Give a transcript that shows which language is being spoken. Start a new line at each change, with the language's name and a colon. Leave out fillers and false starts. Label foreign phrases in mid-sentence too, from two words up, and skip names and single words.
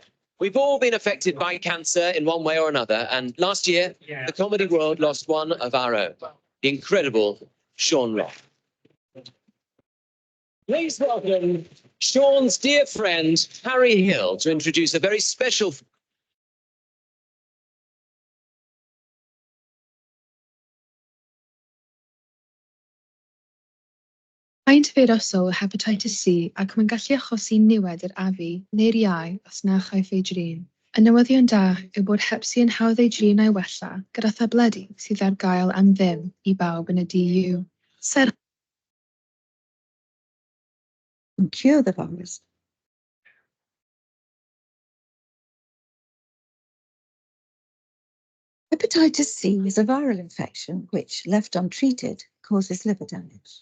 English: We've all been affected by cancer in one way or another, and last year, the comedy world lost one of our own, the incredible Sean Roth. Please welcome Sean's dear friend, Harry Hill, to introduce a very special
Welsh: Faint feirysol o hepatitis C ac mae'n gallu achosi niwed i'r afu neu'r iau os na chaiff ei drin. Y newyddion da yw bod HEPC yn hawdd ei drin a'i wella gyda thabledu sydd ar gael am ddim i bawb yn y DU.
English: And cure the virus. Hepatitis C is a viral infection which, left untreated, causes liver damage.